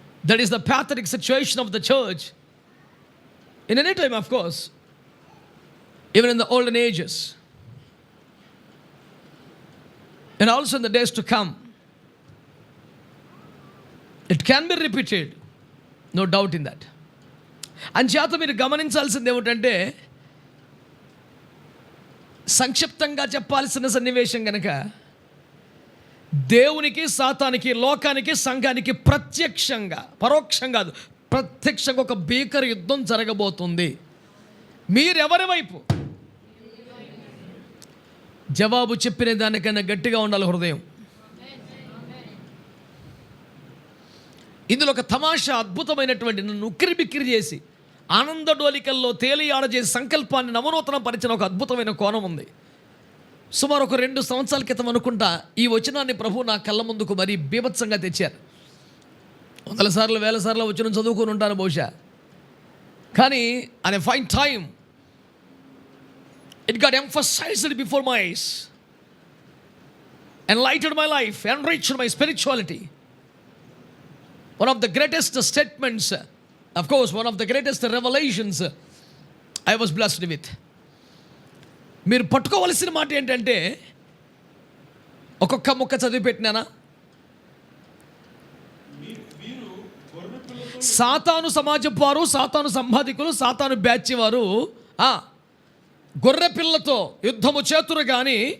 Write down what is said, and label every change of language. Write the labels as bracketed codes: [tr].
[en] That is the pathetic situation of the church in any time, of course, even in the olden ages and also in the days to come. It can be repeated, no doubt in that. [te] అంచేత మీరు గమనించాల్సింది ఏమిటంటే, సంక్షిప్తంగా చెప్పాల్సిన సన్నివేశం కనుక, దేవునికి, సాతానికి, లోకానికి, సంఘానికి ప్రత్యక్షంగా, పరోక్షంగా కాదు, ప్రత్యక్షంగా ఒక భీకర యుద్ధం జరగబోతుంది. మీరెవరి వైపు? జవాబు చెప్పిన దానికన్నా గట్టిగా ఉండాలి హృదయం. ఇందులో ఒక తమాషా, అద్భుతమైనటువంటి, నన్ను ఉక్కిరి బిక్కిరి చేసి ఆనందడోలికల్లో తేలియాడజేసి సంకల్పాన్ని నవనూతనం పరిచిన ఒక అద్భుతమైన కోణం ఉంది. సుమారు ఒక 2 సంవత్సరాల క్రితం అనుకుంటా ఈ వచనాన్ని ప్రభు నా కళ్ళ ముందుకు మరీ బీభత్సంగా తెచ్చారు. 100 సార్లు 1000 సార్లు వచనం చదువుకొని ఉంటాను బహుశా, [en] కానీ on a fine time it got emphasized before my eyes, enlightened my life, enriched my spirituality. One of the greatest statements, of course, one of the greatest revelations I was blessed with. [te] మీరు పట్టుకోవలసిన మాట ఏంటంటే, ఒక్కొక్క ముక్క చదివి పెట్టినానా, సాతాను సమాజం వారు, సాతాను సంబాధికులు, సాతాను బ్యాచ్ వారు గొర్రె పిల్లతో యుద్ధము చేతురు కానీ